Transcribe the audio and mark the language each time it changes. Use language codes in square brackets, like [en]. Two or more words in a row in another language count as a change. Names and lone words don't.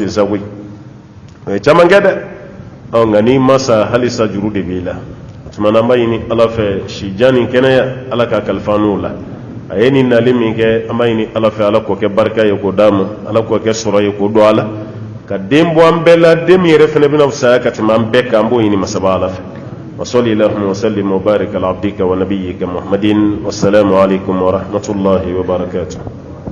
[bm] ten sago o ye caman kɛ dɛ nka n'i ma sa halisa juru de b'i la tumana amba ɲini ala fɛ si jani kɛnɛya ala ka kalifa n'u la a ye nin nali min kɛ an b'a ɲini ala fɛ ala k'o kɛ barika ye k'o d'a ma ala k'o kɛ sɔrɔ ye k'o don a la ka den bɔ an bɛɛ la den min yɛrɛ fɛnɛ bɛna fisaya ka tɛmɛ an bɛɛ kan an b'o ɲini masaba ala fɛ [ar] وصلي اللهم وسلم وبارك على عبدك ونبيك محمد والسلام عليكم ورحمة الله وبركاته